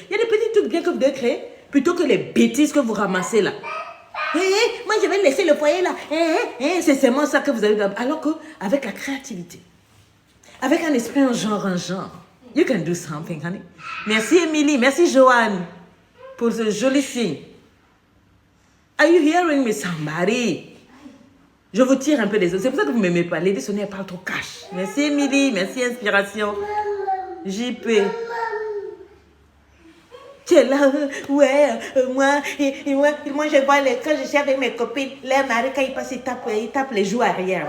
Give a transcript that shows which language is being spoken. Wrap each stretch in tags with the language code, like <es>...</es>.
<fr>Il y a des petits trucs bien que vous devez créer plutôt que les bêtises que vous ramassez là. Moi je vais laisser le foyer là. C'est seulement ça que vous avez. Alors qu'avec la créativité, avec un esprit en genre,</fr> <en>you can do something, honey.</en> <fr>Merci Émilie, merci Joanne pour ce joli signe.</fr> <en>Are you hearing me, somebody?</en> <fr>Je vous tire un peu des autres. C'est pour ça que vous ne m'aimez pas. Lady Sonia parle trop cash. Merci Émilie, merci Inspiration. JP. Tu es là, ouais, moi, je vois, quand je suis avec mes copines, les maris, quand ils passent, ils tapent les joues arrière.</fr>